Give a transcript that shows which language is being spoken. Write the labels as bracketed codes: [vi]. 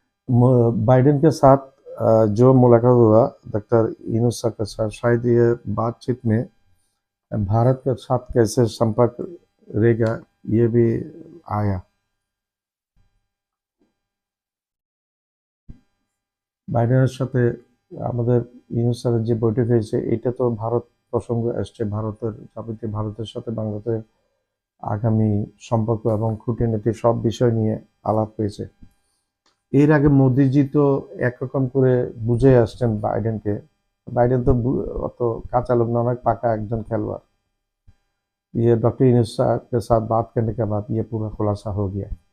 [hi] Biden के साथ जो मुलाकात हुआ डॉक्टर यूनुस सर के साथ, शायद ये बातचीत में भारत के साथ कैसे संपर्क रहेगा ये भी आया। [bn] বাইডেনের সাথে আমাদের ইউনুস স্যারের যে বৈঠক হয়েছে, এটা তো ভারত প্রসঙ্গ আসছে, ভারতের সাথে বাংলাদেশের আগামী সম্পর্ক এবং খুঁটিনাটি সব বিষয় নিয়ে আলাপ হয়েছে। এর আগে মোদিজি তো একরকম করে বুঝে আসছেন বাইডেনকে, বাইডেন তো অত কাঁচা লোক না, অনেক পাকা একজন খেলোয়াড়। [hi] ये डॉक्टर यूनुस के साथ बात करने के बाद ये पूरा खुलासा हो गया।